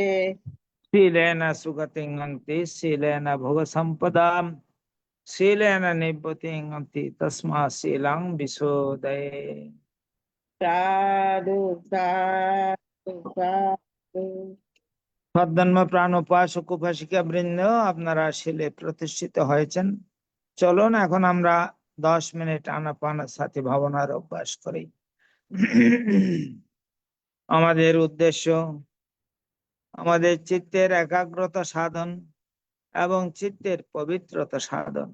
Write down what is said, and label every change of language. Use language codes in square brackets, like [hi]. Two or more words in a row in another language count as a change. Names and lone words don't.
[pi] Silena sugating anti silena bhoga sampadam silena nibbating anti tasma silang visodaye. Sadhu, sadhu, sadhu. [bn] সদ্ধর্ম প্রাণ উপাসক উপাসিকা বৃন্দ, আপনারা শিলে প্রতিষ্ঠিত হয়েছেন। চলুন এখন আমরা 10 মিনিট আনাপানসতি ভাবনার অভ্যাস করি। আমাদের উদ্দেশ্য আমাদের চিত্তের একাগ্রতা সাধন এবং চিত্তের পবিত্রতা সাধন।